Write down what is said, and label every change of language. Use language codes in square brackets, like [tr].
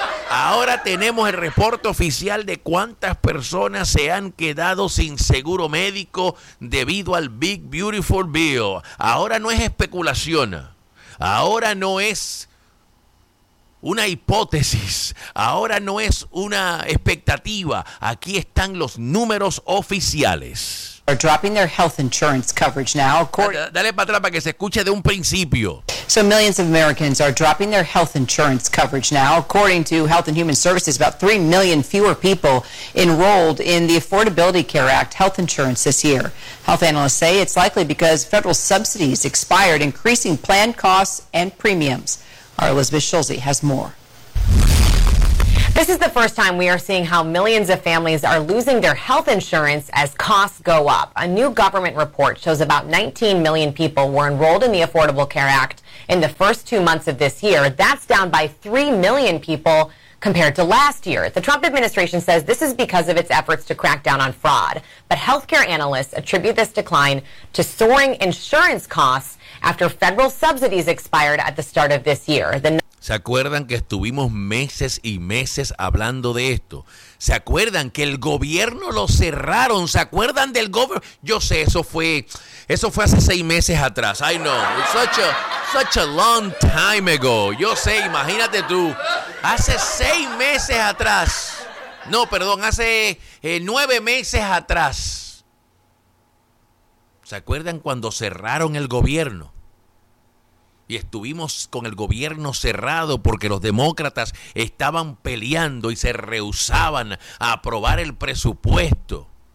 [es] Ahora tenemos el reporte oficial de cuántas personas se han quedado sin seguro médico debido al Big Beautiful Bill. Ahora no es especulación. Ahora no es una hipótesis. Ahora no es una expectativa. Aquí están los números oficiales. [en] Are dropping their health insurance coverage now. [es] Dale para atrás para que se escuche de un principio. [en] So millions of Americans are dropping their health insurance coverage now. According to Health and Human Services, about 3 million fewer people enrolled in the Affordability Care Act health insurance this year. Health analysts say it's likely because federal subsidies expired, increasing plan costs and premiums. Our Elizabeth Schulze has more. This is the first time we are seeing how millions of families are losing their health insurance as costs go up. A new government report shows about 19 million people were enrolled in the Affordable Care Act in the first 2 months of this year. That's down by 3 million people compared to last year. The Trump administration says this is because of its efforts to crack down on fraud. But healthcare analysts attribute this decline to soaring insurance costs after federal subsidies expired at the start of this year. [es] ¿Se acuerdan que estuvimos meses y meses hablando de esto? ¿Se acuerdan que el gobierno lo cerraron? ¿Se acuerdan del gobierno? Yo sé, eso fue hace 6 meses atrás. [en] I know, it's such a long time ago. [es] Yo sé, imagínate tú, hace 6 meses atrás. No, perdón, hace 9 meses atrás. ¿Se acuerdan cuando cerraron el gobierno? Y estuvimos con el gobierno cerrado porque los demócratas estaban peleando y se rehusaban a aprobar el presupuesto.